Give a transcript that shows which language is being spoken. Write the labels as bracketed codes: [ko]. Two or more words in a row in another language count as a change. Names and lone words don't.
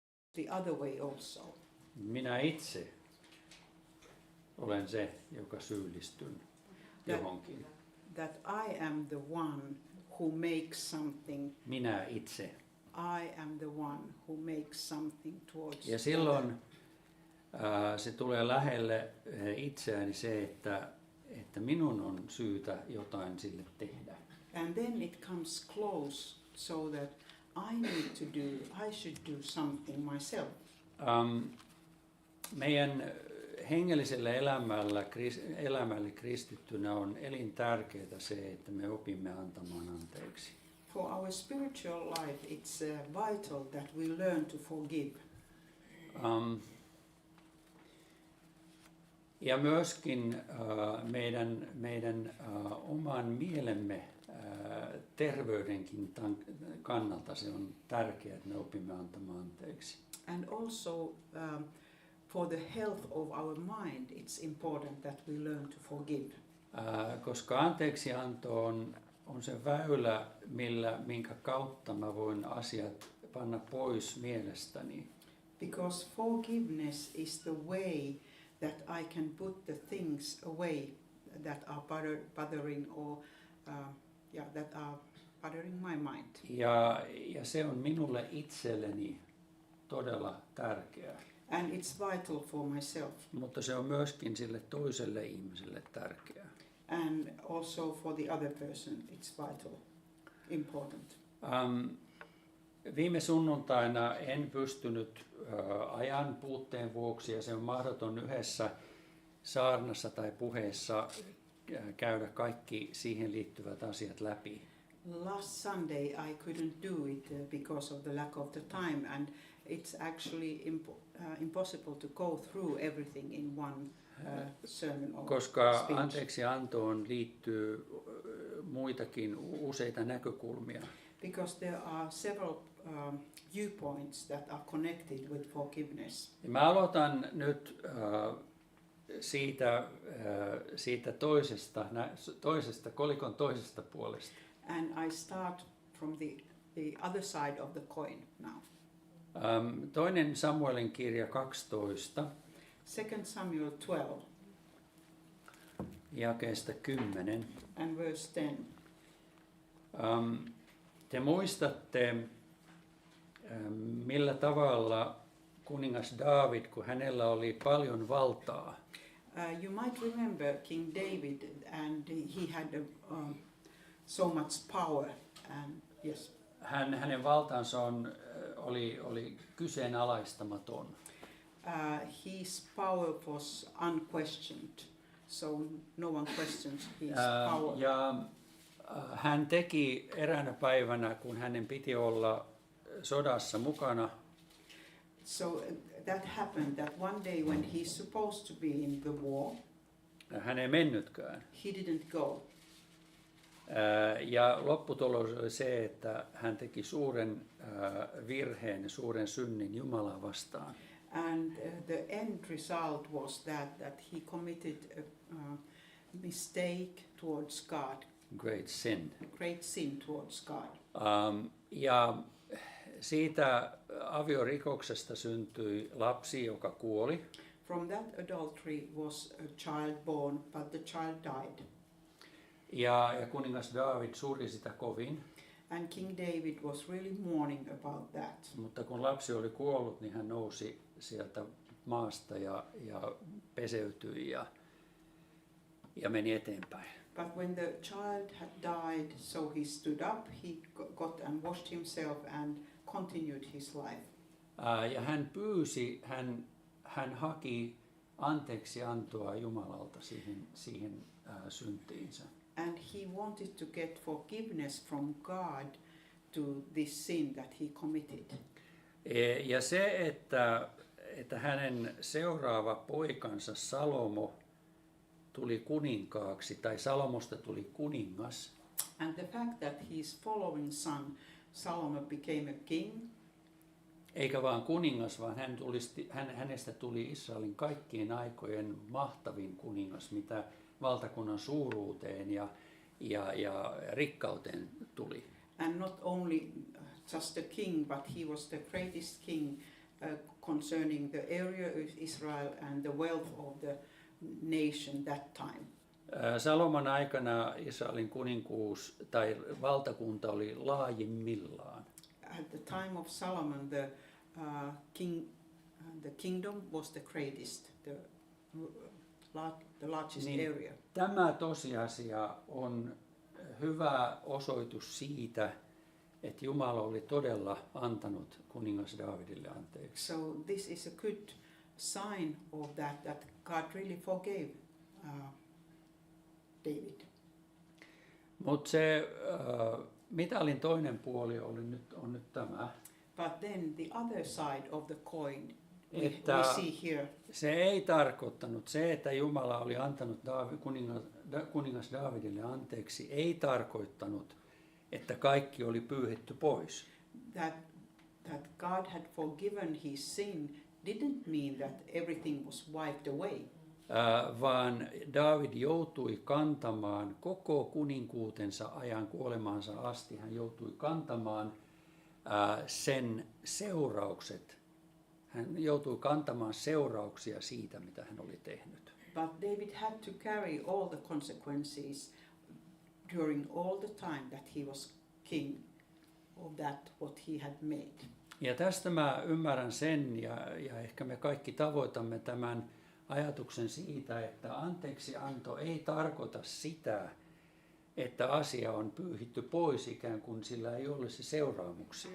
[en] the other way also. [fi] Minä itse olen se, joka syyllistyn johonkin. [en] That I am the one who makes something. [fi] Minä itse. [en] I am the one who makes something towards. [fi] Ja silloin se tulee lähelle itseäni se, että minun on syytä jotain sille tehdä. [en] And then it comes close so that I should do something myself. [fi] Meidän hengellisellä elämälle kristittynä on elintärkeää se, että me opimme antamaan anteeksi. [en] For our spiritual life, it's vital that we learn to forgive. [fi] Ja myöskin meidän oman mielemme terveydenkin kannalta se on tärkeää, että me opimme antamaan anteeksi. [en] And also for the health of our mind, it's important that we learn to forgive. [fi] Koska anteeksianto on se väylä, minkä kautta mä voin asiat panna pois mielestäni. [en] Because forgiveness is the way that I can put the things away that are bothering or that are bothering my mind. [fi] Ja se on minulle itselleni todella tärkeää. [en] And it's vital for myself. [fi] Mutta se on myöskin sille toiselle ihmiselle tärkeää. [en] And also for the other person, it's vital, important. [fi] Viime sunnuntaina en pystynyt ajan puutteen vuoksi, ja se on mahdoton yhdessä saarnassa tai puheessa käydä kaikki siihen liittyvät asiat läpi. [en] Last Sunday I couldn't do it because of the lack of the time, and it's actually impossible to go through everything in one sermon or [fi] Koska [en] speech. [fi] anteeksiantoon liittyy muitakin useita näkökulmia. [en] Because there are several viewpoints that are connected with forgiveness. [fi] Ja mä aloitan nyt siitä toisesta kolikon toisesta puolesta. [en] And I start from the other side of the coin now. [fi] Toinen Samuelin kirja 12. [en] 2 Samuel 12 [fi] jakeesta 10. [en] and verse 10. [fi] Te muistatte, millä tavalla kuningas Daavid, kun hänellä oli paljon valtaa. [en] You might remember King David, and he had so much power. And yes, [fi] Hänen valtansa oli kyseenalaistamaton. [en] His power was unquestioned, so no one questions his power. [fi] Ja hän teki eräänä päivänä, kun hänen piti olla sodassa mukana. [en] So that happened that one day when he's supposed to be in the war, [fi] Hän ei mennytkään. [en] he didn't go. [fi] Ja lopputulos oli se, että hän teki suuren virheen ja suuren synnin Jumalaa vastaan. [en] And the end result was that he committed a mistake towards God, Great sin. great sin towards God. [fi] Ja siitä aviorikoksesta syntyi lapsi, joka kuoli. [en] From that adultery was a child born, but the child died. [fi] Ja kuningas Daavid suri sitä kovin. [en] And King David was really mourning about that. [fi] Mutta kun lapsi oli kuollut, niin hän nousi sieltä maasta ja peseytyi ja meni eteenpäin. [en] But when the child had died, so he stood up, he got and washed himself and continued his life. [fi] Ja hän pyysi, hän haki anteeksiantoa Jumalalta siihen syntiinsä. [en] And he wanted to get forgiveness from God to this sin that he committed. [fi] Ja se, että hänen seuraava poikansa Salomo tuli kuninkaaksi, tai Salomosta tuli kuningas. [en] And the fact that his following son Solomon became a king, [fi] Eikä vaan kuningas, vaan hänestä tuli Israelin kaikkien aikojen mahtavin kuningas, mitä valtakunnan suuruuteen ja rikkauteen tuli. [en] and not only just a king, but he was the greatest king concerning the area of Israel and the wealth of the nation that time. [fi] Salomon aikana Israelin kuninkuus tai valtakunta oli laajimmillaan. [en] At the time of Solomon, the kingdom was the greatest, the largest [fi] Niin. [en] area. [fi] Tämä tosiasia on hyvä osoitus siitä, että Jumala oli todella antanut kuningas Daavidille anteeksi. [en] So this is a good sign of that God really forgave David. [fi] Mutta se mitalin toinen puoli on nyt tämä. [en] But then the other side of the coin we [fi] Että [en] see here. [fi] se ei tarkoittanut, se että Jumala oli antanut kuningas Daavidille anteeksi, ei tarkoittanut, että kaikki oli pyyhitty pois. [en] That God had forgiven his sin didn't mean that everything was wiped away. [fi] Vaan Daavid joutui kantamaan koko kuninkuutensa ajan kuolemaansa asti. Hän joutui kantamaan sen seuraukset. Hän joutui kantamaan seurauksia siitä, mitä hän oli tehnyt. [en] But David had to carry all the consequences during all the time that he was king of that what he had made. [fi] Ja tästä mä ymmärrän sen, ja ehkä me kaikki tavoitamme tämän ajatuksen siitä, että anteeksianto ei tarkoita sitä, että asia on pyyhitty pois ikään kuin sillä ei olisi seuraamuksia.